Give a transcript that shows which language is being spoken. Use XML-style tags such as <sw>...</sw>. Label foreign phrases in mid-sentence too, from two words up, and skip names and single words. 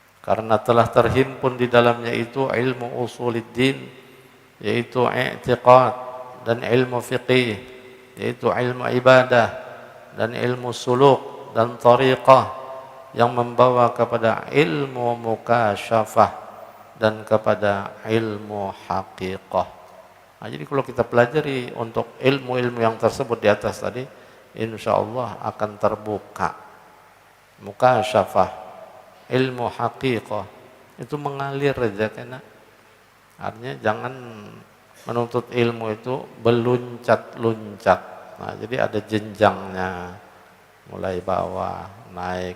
<id>karena telah terhimpun di dalamnya itu ilmu usuluddin, yaitu i'tiqad, dan ilmu fiqih, yaitu ilmu ibadah, dan ilmu suluk dan tariqah yang membawa kepada ilmu mukasyafah dan kepada ilmu haqiqah. Nah, jadi kalau kita pelajari untuk ilmu-ilmu yang tersebut di atas tadi,</id> <ar>إن شاء الله</ar> <id>akan terbuka mukasyafah,</id> <bjn>ilmu haqiqah itu mengalir aja kena. Artinya jangan menuntut ilmu itu beluncat-luncat.</bjn> <id>Nah, jadi ada jenjangnya, mulai bawah, naik.</id>